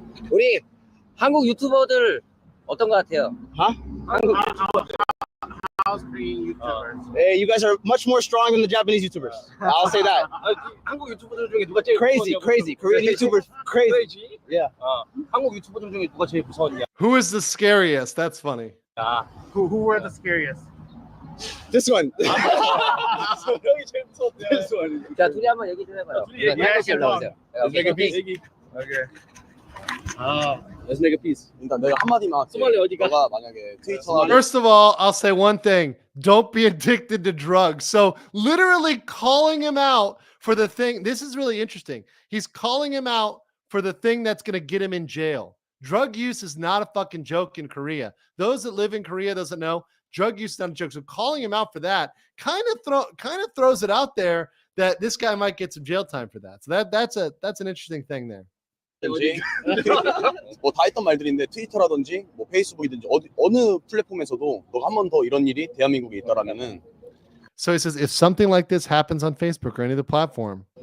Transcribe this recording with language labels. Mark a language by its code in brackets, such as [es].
[ko] 우리 한국 유튜버들 어떤 것 같아요? Huh? 한국 [en] How South Korean YouTubers. Hey, you guys are much more strong than the Japanese YouTubers. I'll say that. [ko] 한국 유튜버들 중에 누가 제일 [en] Crazy, crazy. Korean YouTubers, crazy. Yeah. [ko] 한국 유튜버들 중에 누가 제일 무서웠냐? [en] Who is the scariest? That's funny. Who were the scariest? This one. [ko] 형이 제일 무서웠대. [en] This one. [ko] 자, 둘이 한번 얘기 좀 해봐요. 얘기하세요. [en] Let's make a peace. Okay. Let's make a peace. [ko] 일단 내가 한마디만. 소말리 어디가? 너가 만약에 트위터. [en] First of all, I'll say one thing. Don't be addicted to drugs. So literally calling him out for the thing. This is really interesting. He's calling him out for the thing that's going to get him in jail. Drug use is not a fucking joke in Korea. Those that live in Korea doesn't know. Drug use is not a joke. So calling him out for that kind of throws it out there that this guy might get some jail time for that. So that's an interesting thing there. [ko] 뭐다 했던 말들인데 트위터라든지 뭐 페이스북이든지 어느 플랫폼에서도 너가 한 번 더 이런 일이 대한민국에 있다라면은. [en] So he says if something like this happens on Facebook or any other platform,